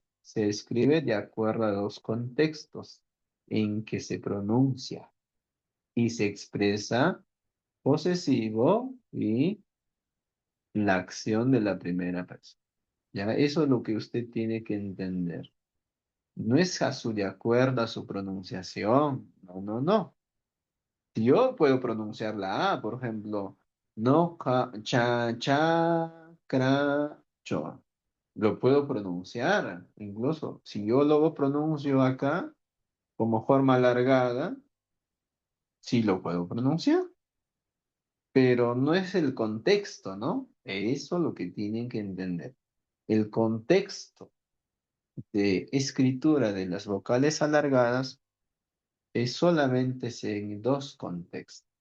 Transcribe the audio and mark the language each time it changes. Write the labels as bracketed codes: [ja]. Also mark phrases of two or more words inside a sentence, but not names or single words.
[es] Se escribe de acuerdo a los contextos en que se pronuncia y se expresa posesivo y la acción de la primera persona. ¿Ya? Eso es lo que usted tiene que entender. No es a su de acuerdo a su pronunciación. No, no, no. Si yo puedo pronunciar la A, por ejemplo, no, cha, cha, cra, cho. Lo puedo pronunciar, incluso. Si yo lo pronuncio acá como forma alargada, sí lo puedo pronunciar, pero no es el contexto, ¿no? Eso es lo que tienen que entender. El contexto de escritura de las vocales alargadas es solamente en dos contextos.